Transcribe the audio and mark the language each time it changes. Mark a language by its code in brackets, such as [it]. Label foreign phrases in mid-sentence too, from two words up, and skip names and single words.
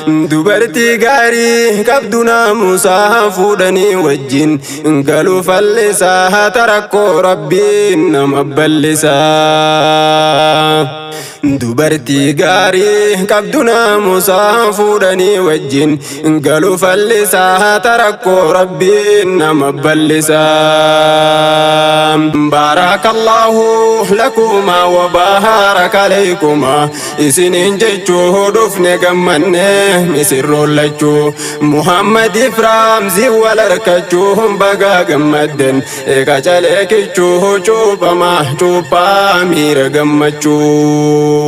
[om] Dubartii gaarii qabdu naamusa fuudhanii wajjin galuu fallisaa tarakkoo Rabbiin nama ballisaa. Dubartii gaarii qabdu naamusa fuudhanii wajjin galuu fallisaa tarakkoo Rabbiin nama ballisaa. [ar] بارك الله لكما وبارك عليكما. [om] Isiniin jechuu dhufne gammanne misirroon lachuu. Muhammad Ifraam zi wal harkachuu baga gammadden. Eega calee kichuu cuuphama cuuphaa miira gammachuu.